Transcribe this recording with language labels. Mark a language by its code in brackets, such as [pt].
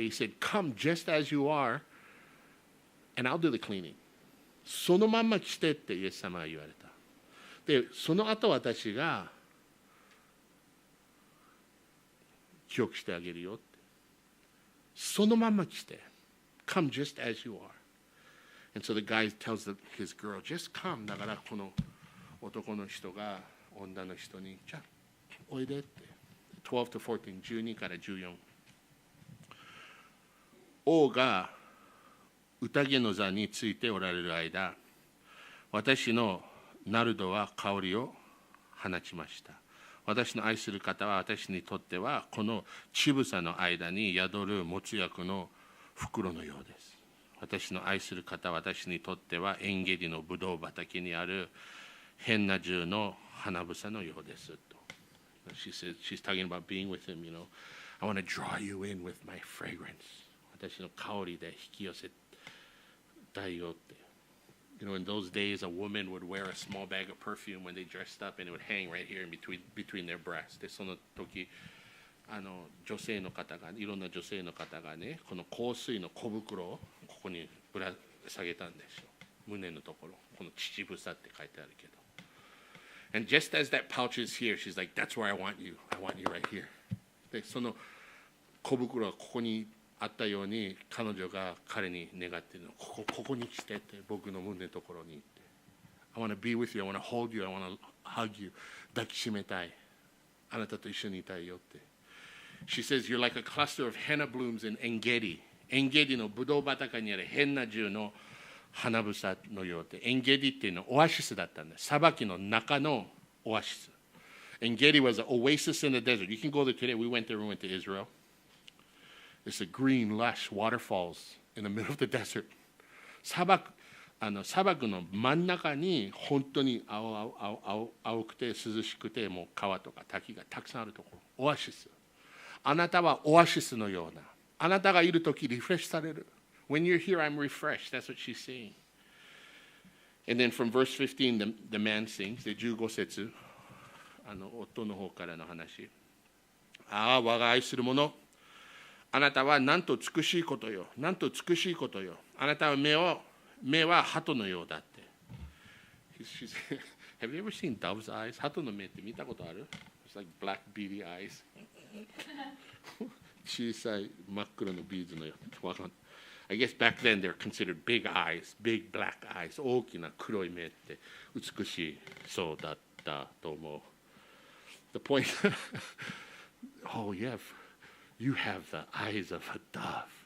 [en] He said, come just as you are, and I'll do the cleaning. [ja] そのまんま来てってイエス様が言われた。で、その後私が記憶してあげるよって。そのまんま来て。 [en] Come just as you are.And so the guy tells his girl, just come. [ja] だからこの男の人が女の人に、じゃあおいでって。 12 to 14、 12から14。王が宴の座についておられる間、私のナルドは香りを放ちました。私の愛する方は私にとってはこの乳房の間に宿る没薬の袋のようです。私の愛する方は私にとってはエンゲディのブドウ畑にある変な銃の花房のようですと。 [en] She's talking about being with him, I want to draw you in with my fragrance. [ja] 私の香りで引き寄せたいよって。 [en] In those days, a woman would wear a small bag of perfume when they dressed up, and it would hang right here in between their breasts. [ja] で、その時、女性の方が、いろんな女性の方がね、この香水の小袋をここにぶら下げたんですよ。胸のところ、この乳房って書いてあるけど。 [en] And just as that pouch is here, she's like, "That's where I want you. I want you right here." [ja] で、その小袋がここにあったように彼女が彼に願っているの。ここに来てって僕の胸のところに行って。 [en] I want to be with you. I want to hold you. I want to hug you. [ja] 抱きしめたい。あなたと一緒にいたいよって。 [en] She says, "You're like a cluster of henna blooms in Engedi." [ja] エンゲディのブドウ畑にある変な銃の花房のようで。エンゲディっていうのはオアシスだったんです。砂漠の中のオアシス。 [en] Engedi was an oasis in the desert. You can go there today. We went to Israel. It's a green, lush waterfalls in the middle of the desert. [ja] 砂漠の真ん中に本当に青くて涼しくてもう川とか滝がたくさんあるところ。オアシス。あなたはオアシスのような。あなたがいるときリフレッシュされる。 [en] When you're here, I'm refreshed. That's what she's saying. And then from verse 15, the man sings. [ja] で15節、夫の方からの話。ああ、我が愛する者。あなたはなんと美しいことよ。なんと美しいことよ。あなたは目は鳩のようだって。 [en] Have you ever seen dove's eyes? [ja] 鳩の目って見たことある？ [en] It's like black beady eyes. [ja] 小さい真っ黒のビーズのよう。 [en] I guess back then they're considered big eyes, big black eyes. [ja] 大きな黒い目って美しいそうだったと思う。 [en] The point, oh you have the eyes of a dove.